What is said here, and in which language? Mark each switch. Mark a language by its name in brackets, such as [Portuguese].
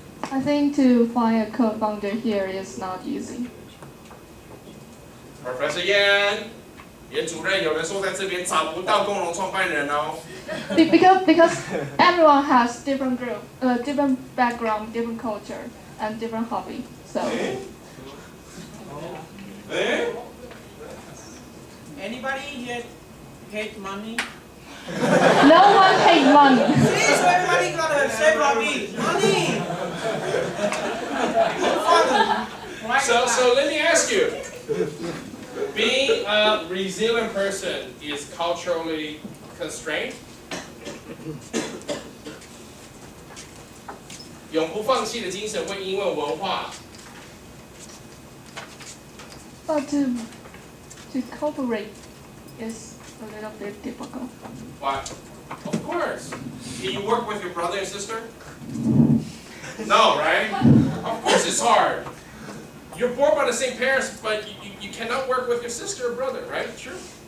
[English] I think to find a co-founder here is not easy. [Chinese] Professor Yan, 严主任，有人说在这边找不到共同创办人哦。 [English] Because everyone has different different background, different culture, and different hobby. So. Anybody here hate money? No one hates money. See, so everybody got a same hobby. Money! Right? So let me ask you. Being a resilient person is culturally constrained. [Chinese] 永不放弃的精神会因为文化 [English] But to cooperate is a little bit difficult. Why? Of course. Can you work with your brother and sister? No, right? Of course it's hard. You're born by the same parents, but you cannot work with your sister or brother, right? Sure.